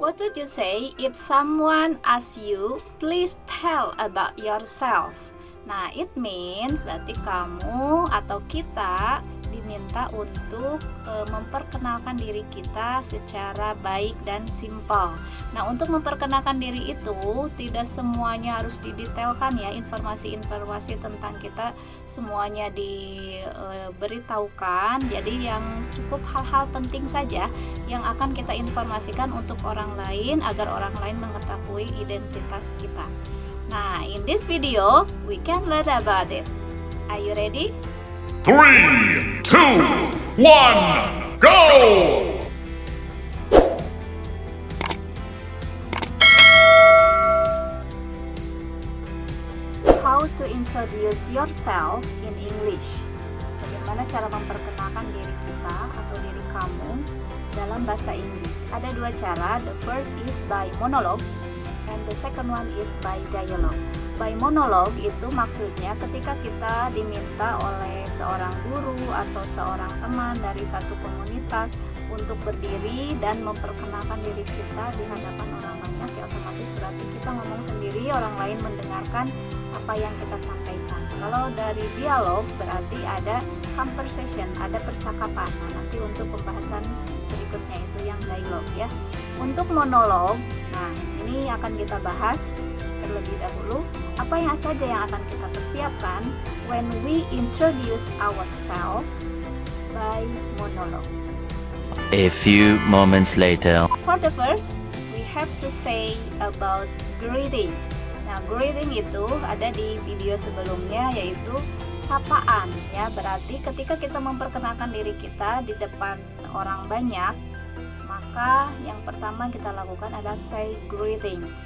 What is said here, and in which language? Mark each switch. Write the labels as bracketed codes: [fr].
[en] What would you say if someone asks you, please tell about yourself? [id] Nah, [en] it means [id] berarti kamu atau kita diminta untuk memperkenalkan diri kita secara baik dan simpel. Nah, untuk memperkenalkan diri itu tidak semuanya harus didetailkan ya, informasi-informasi tentang kita semuanya diberitahukan. Jadi yang cukup hal-hal penting saja yang akan kita informasikan untuk orang lain agar orang lain mengetahui identitas kita. [en] Nah, in this video we can learn about it. Are you ready? 3, 2, 1, go! How to introduce yourself in English? [id] Bagaimana cara memperkenalkan diri kita atau diri kamu dalam bahasa Inggris? Ada dua cara. [en] The first is by monologue and the second one is by dialogue. [id] By monologue itu maksudnya ketika kita diminta oleh seorang guru atau seorang teman dari satu komunitas untuk berdiri dan memperkenalkan diri kita di hadapan orang banyak, ya otomatis berarti kita ngomong sendiri, orang lain mendengarkan apa yang kita sampaikan. Kalau dari dialog berarti ada conversation, ada percakapan. Nah, nanti untuk pembahasan berikutnya itu yang dialog ya. Untuk monolog, nah ini akan kita bahas terlebih dahulu apa yang saja yang akan kita persiapkan [en] when we introduce ourselves by monologue. A few moments later. For the first, we have to say about greeting. [id] Nah, greeting itu ada di video sebelumnya, yaitu sapaan ya. Berarti ketika kita memperkenalkan diri kita di depan orang banyak, maka yang pertama kita lakukan adalah [en] say greeting.